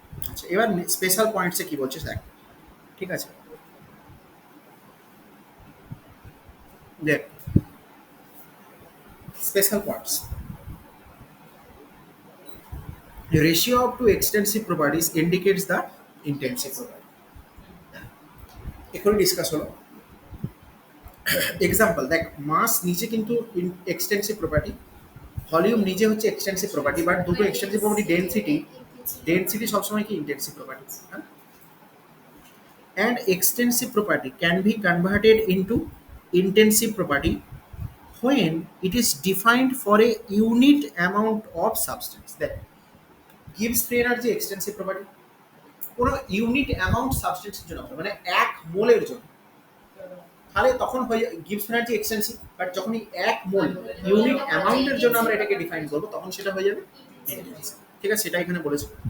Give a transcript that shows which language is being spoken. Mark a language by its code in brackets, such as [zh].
[bn] আচ্ছা এবার স্পেশাল পয়েন্টসে কি বলছে স্যার, ঠিক আছে দেখ, special points, [en] ratio of two extensive properties indicates the intensive property। [bn] এখন ডিসকাস হলো এক্সাম্পল, দেখ মাস নিচে কিন্তু এক্সটেন্সিভ প্রপার্টি, ভলিউম নিজে হচ্ছে এক্সটেন্সিভ প্রপার্টি, বাট দুটো এক্সটেন্সিভ প্রপার্টি ডেনসিটি সবসময় কি ইন্টেন্সিভ প্রপার্টি, হ্যাঁ। [en] And extensive property can be converted into intensive property when it is defined for a unit amount of substance। [bn] দেখ gives free energy extensive property, কোনো unit amount সাবস্টেন্সের জন্য হবে, মানে এক মোলের জন্য, তাহলে তখন হয়ে গিভস এনার্জি এক্সটেন্সিভ। বাট যখনই এক মোল ইউনিট অ্যামাউন্টের জন্য আমরা এটাকে ডিফাইন করবো, তখন সেটা হয়ে যাবে ইন্টেন্সিভ। ঠিক আছে, সেটা এখানে বলেছে।